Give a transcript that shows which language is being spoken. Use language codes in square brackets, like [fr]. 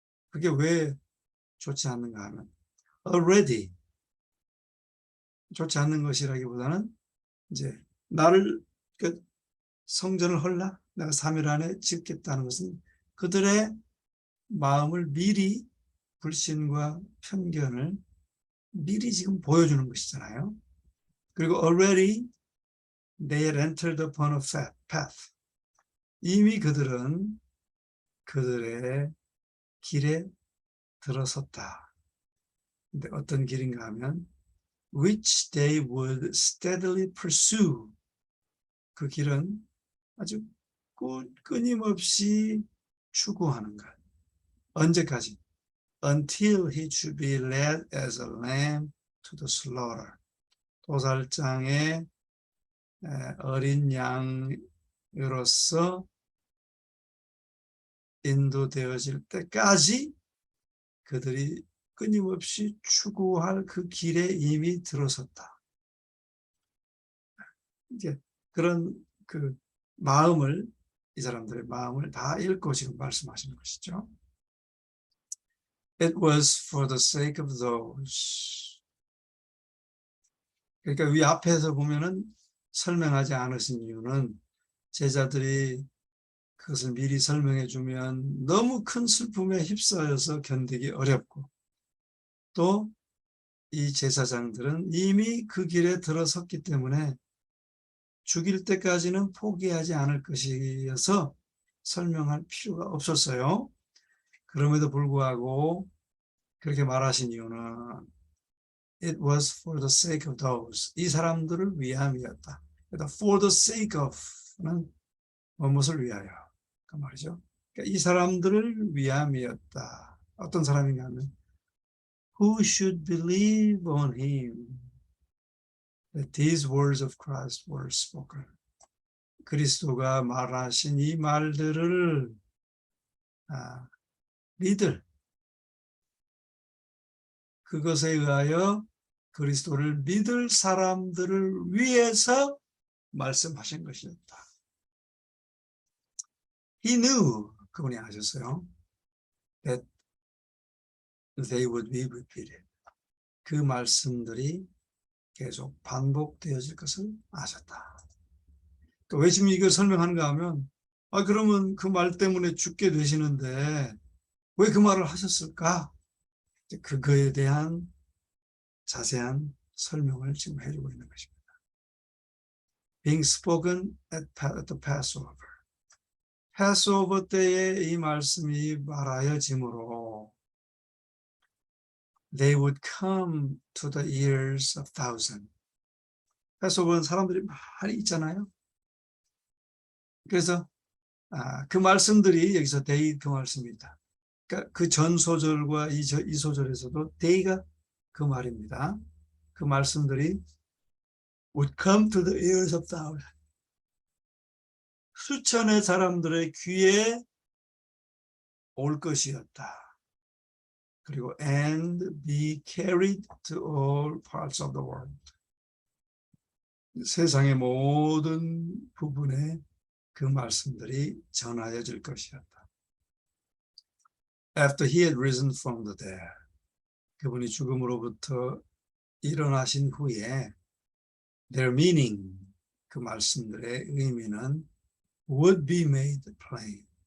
[ko] 그게 왜 좋지 않는가 하면 [en] already, [ko] 좋지 않는 것이라기보다는 이제 나를 성전을 헐라 내가 3일 안에 짓겠다는 것은 그들의 마음을 미리, 불신과 편견을 미리 지금 보여주는 것이잖아요. 그리고 [en] already they had entered upon a path, [ko] 이미 그들은 그들의 길에 들어섰다. 근데 어떤 길인가 하면 [en] which they would steadily pursue, [ko] 그 길은 아주 끊임없이 추구하는 것. 언제까지? [en] Until he should be led as a lamb to the slaughter, [ko] 도살장의 어린 양으로서 인도되어질 때까지 그들이 끊임없이 추구할 그 길에 이미 들어섰다. 이제 그런 그 마음을, 이 사람들의 마음을 다 읽고 지금 말씀하시는 것이죠. [en] It was for the sake of those. [ko] 그러니까 위 앞에서 보면은 설명하지 않으신 이유는 제자들이 그것을 미리 설명해 주면 너무 큰 슬픔에 휩싸여서 견디기 어렵고, 또 이 제사장들은 이미 그 길에 들어섰기 때문에 죽일 때까지는 포기하지 않을 것이어서 설명할 필요가 없었어요. 그럼에도 불구하고 그렇게 말하신 이유는 [en] It was for the sake of those, [ko] 이 사람들을 위함이었다. 그러니까 [en] for the sake of [ko] 는 무엇을 위하여 그 말이죠. 그러니까 이 사람들을 위함이었다. 어떤 사람인가 하면 [en] Who should believe on him that these words of Christ were spoken. [ko] 그리스도가 말하신 이 말들을 믿을 그것에 의하여 그리스도를 믿을 사람들을 위해서 말씀하신 것이었다. [en] He knew, [ko] 그분이 아셨어요. [en] That they would be repeated. [ko] 그 말씀들이 계속 반복되어질 것을 아셨다. 왜 지금 이걸 설명하는가 하면 그러면 그 말 때문에 죽게 되시는데 왜 그 말을 하셨을까? 그거에 대한 자세한 설명을 지금 해주고 있는 것입니다. [en] Being spoken at the Passover. Passover [ko] 때에 이 말씀이 말하여지므로 [en] They would come to the ears of thousands. [ko] Passover는 사람들이 많이 있잖아요. 그래서 그 말씀들이 여기서 they 그 말씀입니다. 그러니까 그 전 소절과 이 소절에서도 they가 그 말입니다. 그 말씀들이 [en] would come to the ears of thousands. [ko] 수천의 사람들의 귀에 올 것이었다. 그리고 [en] and be carried to all parts of the world. [ko] 세상의 모든 부분에 그 말씀들이 전하여질 것이었다. [en] After he had risen from the dead. [ko] 그분이 죽음으로부터 일어나신 후에 [en] their meaning, [ko] 그 말씀들의 의미는 [en] would be made plain.